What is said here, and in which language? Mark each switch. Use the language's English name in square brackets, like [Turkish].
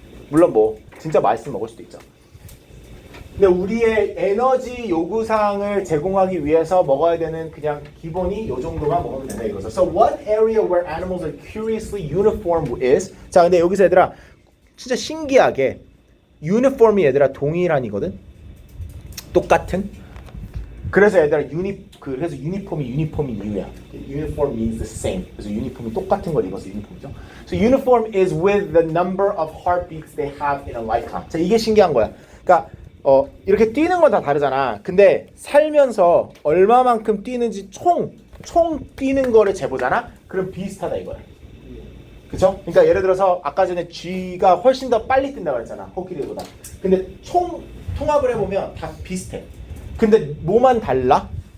[Korean] 물론 뭐 진짜 맛있으면 먹을 수도 있죠. 근데 우리의 에너지 요구사항을 제공하기 위해서 먹어야 되는 그냥 기본이 요 정도만 먹으면 된다 이거죠. [English] So what area where animals are curiously uniform is? [Korean] 자, 근데 여기서 얘들아 진짜 신기하게 uniform이 얘들아 동일한이거든. 똑같은. 그래서 얘들아 그래서 유니폼이 이유야. [English] Uniform means the same. [Korean] 그래서 유니폼이 똑같은 걸 입어서 유니폼이죠. [English] So uniform is with the number of heartbeats they have in a lifetime. [Korean] 자, 이게 신기한 거야. 그러니까 이렇게 뛰는 건 다 다르잖아. 근데 살면서 얼마만큼 뛰는지 총 뛰는 거를 재보잖아. 그럼 비슷하다 이거야. 그쵸? 그러니까 예를 들어서 아까 전에 쥐가 훨씬 더 빨리 뛴다고 했잖아. 코끼리보다. 근데 통합을 해보면 다 비슷해. 근데 뭐만 달라?